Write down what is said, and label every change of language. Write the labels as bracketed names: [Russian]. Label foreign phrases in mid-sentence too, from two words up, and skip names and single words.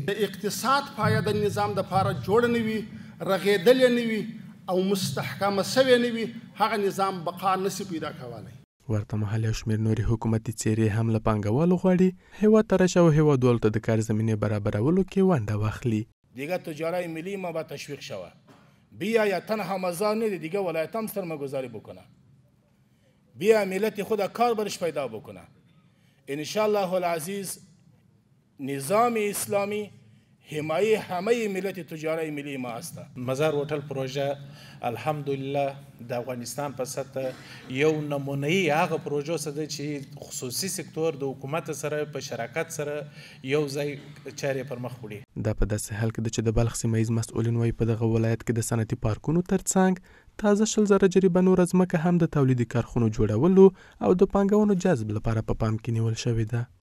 [Pashto] د اقتصاد پایه د نظام دپاره جوړه نه وي، رغېدلې نه وي او مستحکمه سوې نه وي، هغه نظام بقا نشي پیدا کولی. ورته مهال یو شمېر نورې حکومتي څېرې هم له پانګوالو غواړي هیواد ته راشي او هیوادوالو ته د کار زمینې برابرولو کې ونډه واخلي. [Persian] دیگه تجارت ملی ما با تشویق شود. بیا یا تنها مزار نیست، دیگه ولایت هم سرمایه‌گذاری بکنه. بیا ملت خود کار برش پیدا بکنه. [Arabic] ان شاء الله العزیز [Persian] نظام اسلامی حمایه همه ملت تجارت ملی ما است. [Pashto] مزار هوټل پروژه الحمدلله د افغانستان په سطح یو نمونه‌ای هغه پروژو څخه چې خصوصي سکتور د حکومت سره په شراکت سره یو ځای چارې پر مخ وړي. دا په داسې حال کې ده چې د بلخ سیمه ییز مسؤلین وایي په دغه ولایت کې د صنعتي پارکونو ترڅنګ تازه 100,000 جریبه نوره ځمکه هم د تولیدي کارخونو جوړولو او د پانګونو جذب لپاره په پام کې نیول شوې ده.